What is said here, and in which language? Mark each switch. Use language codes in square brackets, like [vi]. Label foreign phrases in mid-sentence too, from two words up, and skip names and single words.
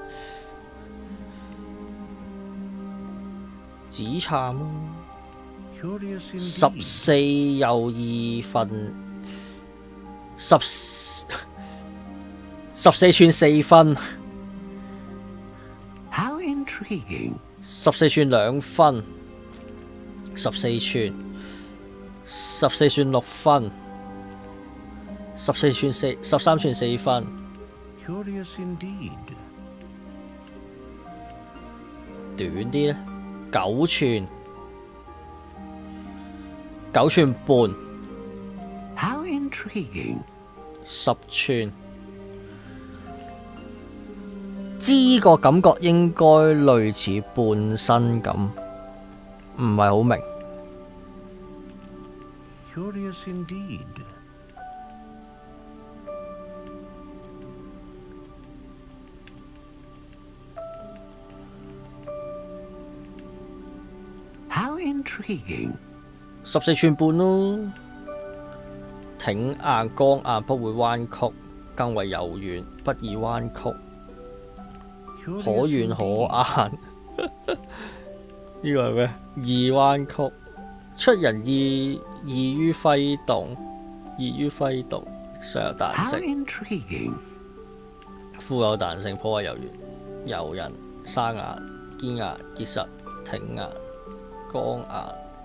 [yue] 紫杉14又2分14寸4分 [en] ，How intriguing！ [yue] 14 寸2分，14寸14寸6分，13寸4分。 [en] Curious indeed！ [yue] 短啲呢，9寸9寸半。 [en] How intriguing！ [yue] 10 寸。知個感覺應該類似半身咁，唔係好明。 [en] Curious indeed。How intriguing！ [yue] 14 寸半咯，挺硬剛硬，不會彎曲，更為柔軟，不易彎曲。可軟可硬，呢個係咩？易彎曲，出人易於揮動，上有彈性，富有彈性，頗為柔軟、柔韌、生硬、堅硬、結實、挺硬、剛硬。